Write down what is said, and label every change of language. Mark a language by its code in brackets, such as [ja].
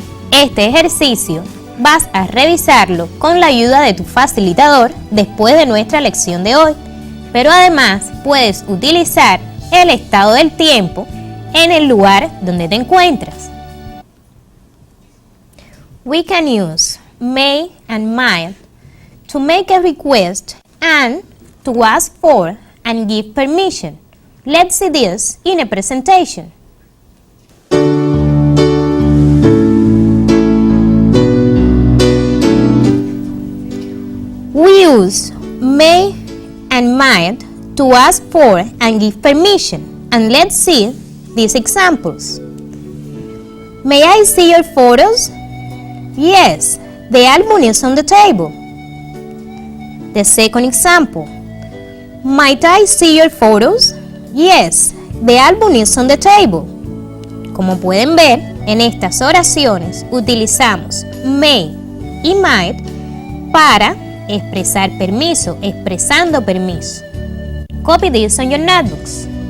[es] Este ejercicio vas a revisarlo con la ayuda de tu facilitador después de nuestra lección de hoy, pero además puedes utilizar el estado del tiempo en el lugar donde te encuentras. [en] We can use may and might to make a request and to ask for and give permission. Let's see this in a presentation. We use may and might to ask for and give permission. And let's see these examples. May I see your photos? Yes, the album is on the table. The second example. Might I see your photos? Yes, the album is on the table. [es] Como pueden ver, en estas oraciones utilizamos may y might para expresar permiso, expresando permiso. [en] Copy this on your notebooks.